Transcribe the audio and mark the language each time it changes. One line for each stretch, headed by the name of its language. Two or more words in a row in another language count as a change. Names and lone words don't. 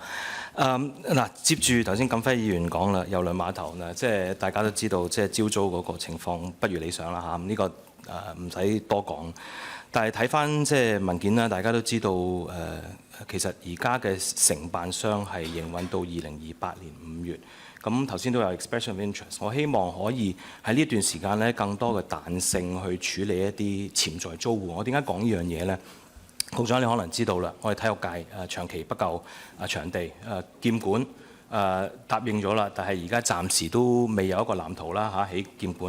Cantonese: 接住頭先錦輝議員講啦，郵輪碼頭啦，即係大家都知道，即係招租嗰個情況不如理想啦嚇。呢個唔使多講。但係睇翻即係文件啦，大家都知道其實而家嘅承辦商係營運到2028年5月。咁頭先都有
English: expression of interest，
Cantonese: 我希望可以喺呢段時間咧，更多嘅彈性去處理一啲潛在租戶。我點解講呢樣嘢呢？局長你可能知道啦，我哋體育界長期不夠場地，劍館答應咗啦，但係而家暫時都未有一個藍圖啦嚇，起劍館。